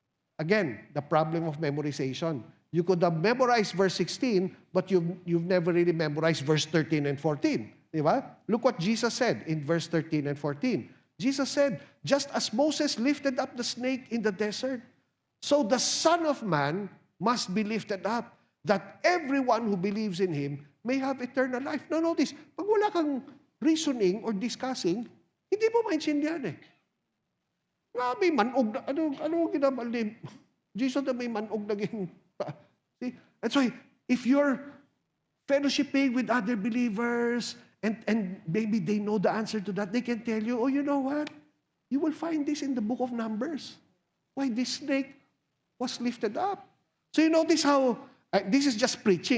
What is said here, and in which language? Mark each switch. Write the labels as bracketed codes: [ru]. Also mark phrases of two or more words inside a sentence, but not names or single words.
[en] Again, the problem of memorization. You could have memorized verse 16, but you've never really memorized verse 13 and 14. [tl] Di ba? [en] Look what Jesus said in verse 13 and 14. Jesus said, just as Moses lifted up the snake in the desert, so the Son of Man must be lifted up, that everyone who believes in Him may have eternal life. Now notice, [tl] pag wala kang [en] reasoning or discussing, [tl] hindi mo maintindihan eh. [hil] May manog na, ano ginabali? Jesus na may manog naging, [en] see? That's why, if you're fellowshipping with other believers, and maybe they know the answer to that, they can tell you, oh, you know what? You will find this in the book of Numbers. Why this snake was lifted up. So you notice how, this is just preaching.